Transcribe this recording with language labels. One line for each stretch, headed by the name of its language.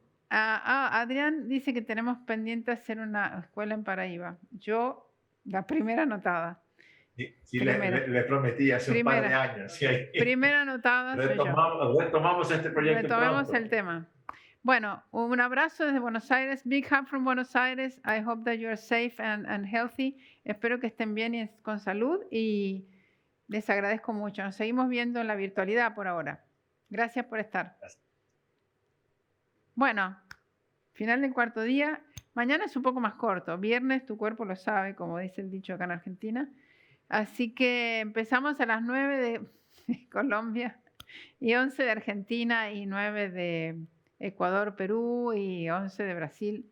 Spanish: Adrián dice que tenemos pendiente hacer una escuela en Paraíba. Yo, la primera anotada. Sí, le prometí hace un par de años. Sí, primera anotada. Retomamos este proyecto. Retomemos pronto. el tema. Bueno, un abrazo desde Buenos Aires.
English: Big hug from Buenos Aires. I hope that you are safe and healthy.
Spanish: Espero que estén bien y con salud y les agradezco mucho. Nos seguimos viendo en la virtualidad por ahora. Gracias por estar. Gracias. Bueno, final del cuarto día. Mañana es un poco más corto. Viernes, tu cuerpo lo sabe, como dice el dicho acá en Argentina. Así que empezamos a las 9 de Colombia y 11 de Argentina y 9 de Ecuador, Perú y 11 de Brasil.